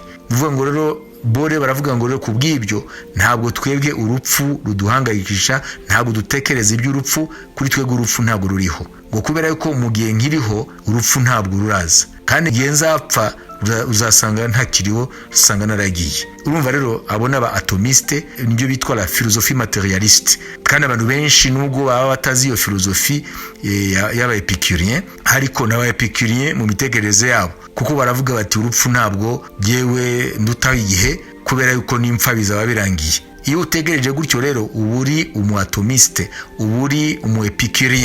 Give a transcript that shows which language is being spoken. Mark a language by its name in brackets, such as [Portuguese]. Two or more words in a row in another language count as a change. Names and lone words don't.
[Kinyarwanda] Nuvuga ngo rero bore baravuga ngo rero kubw'ibyo ntabwo twebwe urupfu ruduhangayikisha, ntabwo dutekereza iby'urupfu, kuri twebwe urupfu ntabwo ruriho, ngo kubera yuko mu gihe nkiriho urupfu ntabwo ruraza, kandi igihe nzapfa uzasanga ntakiriho, usanga naragiye. Urumva rero abo n'aba atomiste nibyo bitwa [French] la philosophie matérialiste. [Kinyarwanda] Kandi abantu benshi nubwo baba batazi iyo philosophie y'aba epicurien, ariko n'aba epicurien mu mitekerereze yabo, kuko baravuga bati urupfu ntabwo yewe ndutaho igihe, kubera yuko n'impfa bizaba birangiye. Iyo utegereje gutyo rero uba uri umuatomiste, uba uri umuepicurien.